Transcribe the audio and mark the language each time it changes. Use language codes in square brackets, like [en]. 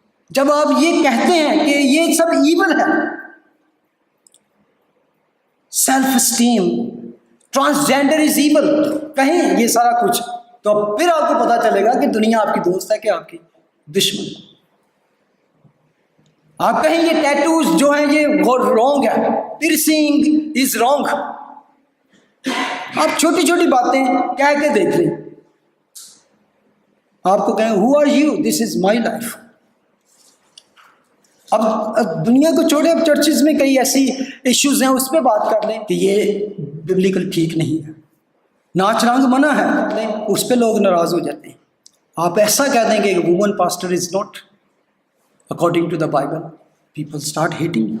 [ur] جب آپ یہ کہتے ہیں کہ یہ سب ایول ہے، self esteem, [en] transgender is evil, [ur] کہیں یہ سارا کچھ، تو پھر آپ کو پتا چلے گا کہ دنیا آپ کی دوست ہے کہ آپ کی دشمن. آپ کہیں یہ ٹیٹوز جو ہیں یہ رانگ ہے، [en] piercing is wrong. [ur] آپ چھوٹی چھوٹی باتیں کہہ کے دیکھ لیں. آپ کو کہیں [en] who are you, this is my life. [ur] اب دنیا کو چھوڑے، اب چرچز میں کئی ایسی ایشوز ہیں اس پہ بات کر لیں کہ یہ ببلیکل ٹھیک نہیں ہے، ناچ رنگ منع ہے، اس پہ لوگ ناراض ہو جاتے ہیں. آپ ایسا کہہ دیں کہ [en] Woman pastor is not according to the Bible, people start hating.